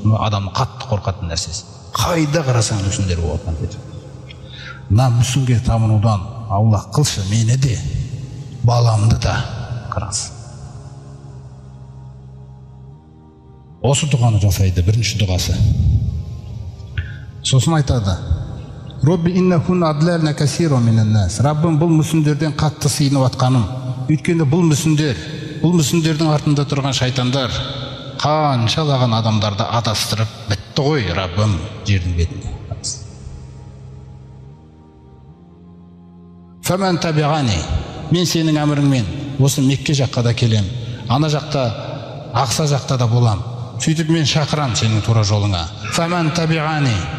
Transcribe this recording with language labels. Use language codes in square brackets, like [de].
[kk] Адамның қатты қорқатын нәрсесі. Қайда қарасаң мүсіндер болып отқан дейді. Мына мүсінге табынудан аулақ қылшы, мені де, баламды да. Қараңыз. Осы дұғаны жасайды, бірінші дұғасы. Сосын айтады: [ar] Робби иннахун адларна касиру минан нас. [kk] Раббым, бұл мүсіндерден қатты сыйынып атқаным. Өйткені бұл мүсіндердің артында тұрған шайтандар қаншалаған адамдарды адастырып бітті ғой, Раббым, жердің бетінде. [ar] Фаман табиғани, [kk] мен сенің әміріңмен осы Мекке жаққа да келем, ана жақта, Ақса жақта да болам. Сөйтіп мен шақырам сенің тура жолыңа. Фаман табиғани,